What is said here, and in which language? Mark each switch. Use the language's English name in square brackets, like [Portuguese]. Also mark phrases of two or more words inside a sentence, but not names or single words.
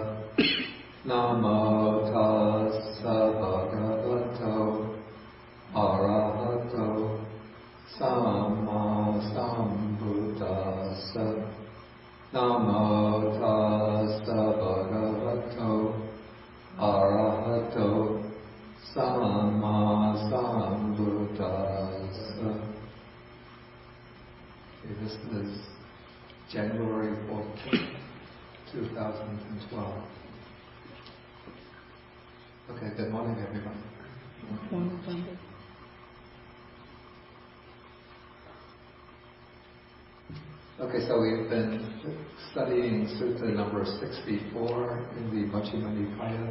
[Pali] Namo tassa bhagavato arahato samma sambuddhassa. Namo tassa bhagavato arahato samma sambuddhassa. [English] Okay, this is January 14th, 2012. Okay, good morning everyone. Okay, so we've been studying Sutta number 64 in the Majjhima Nikaya.